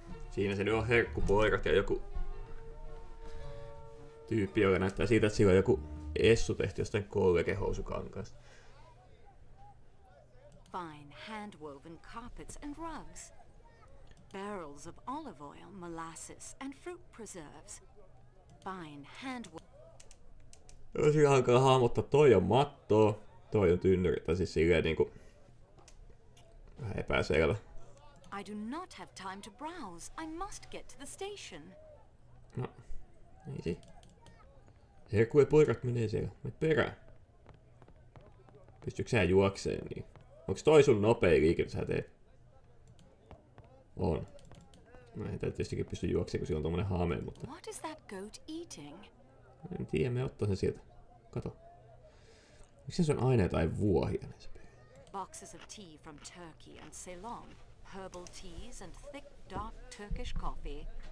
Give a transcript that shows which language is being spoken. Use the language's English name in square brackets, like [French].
[Finnish] Siinä se nyt on herkkupoirat ja joku tyyppi, joka näyttää siitä, että sillä on joku essu tehty jostain kollegehousukankaasta. [English] Fine hand-woven carpets and rugs. Barrels of olive oil, molasses, and fruit preserves. Fine hand-woven... [Finnish] Tosi hankala hahmottaa, toi on mattoa, toi on tynnyri, tai siis silleen niinku vähän epäselvä. [English] I do not have time to browse. I must get to the station. No, easy. [Finnish] Herkkujen poikat menee siellä. Mene perään. Pystytkö sä juokseen niin? Onks toi sun nopea liike, sä teet? On. No ei tietystikin pysty juokseen, kun sillä on tommonen hame, mutta... [English] What is that goat eating? [Finnish] En tiedä, me ottaa sen sieltä. Kato. Miksi se on aina jotain vuohia näissä pelissä? [English] Boxes of tea from Turkey and Ceylon. Herbal teas and thick, dark Turkish coffee.